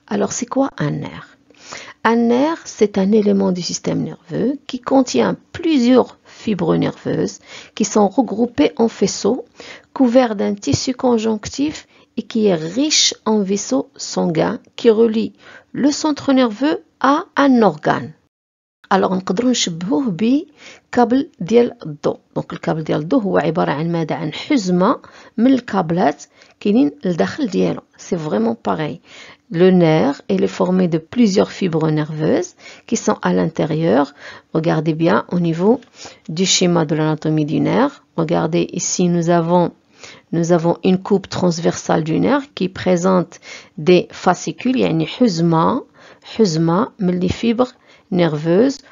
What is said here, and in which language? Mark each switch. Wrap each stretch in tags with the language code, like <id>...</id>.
<fr>Alors, c'est quoi un nerf? Un nerf, c'est un élément du système nerveux qui contient plusieurs fibres nerveuses qui sont regroupées en faisceaux, couverts d'un tissu conjonctif et qui est riche en vaisseaux sanguins qui relient le centre nerveux à un organe.</fr> <ar>alors نقدروا نشبهوه بكابل ديال الضوء. دونك الكابل ديال الضوء هو عباره عن ماذا؟ عن حزمه من الكابلات كاينين لداخل ديالو.</ar> <fr>C'est vraiment pareil. Le nerf est formé de plusieurs fibres nerveuses qui sont à l'intérieur. Regardez bien au niveau du schéma de l'anatomie du nerf. Regardez ici, nous avons une coupe transversale du nerf qui présente des fascicules,</fr> <ar>يعني حزمة من</ar> <fr>les fibres nerveuses.</fr>